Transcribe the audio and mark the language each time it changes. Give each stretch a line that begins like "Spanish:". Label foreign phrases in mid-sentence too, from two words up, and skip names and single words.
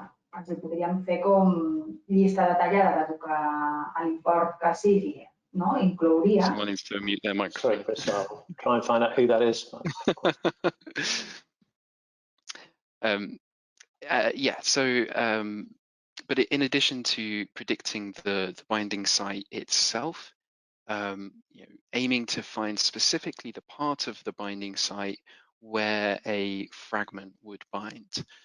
Catalan: ens el podríem fer com llista detallada del que l'import que sigui, no? Inclouria.
English: Someone needs to mute their microphone. Sorry, Chris, I'll try and find out who that is. Yeah, so but in addition to predicting the binding site itself, aiming to find specifically the part of the binding site where a fragment would bind.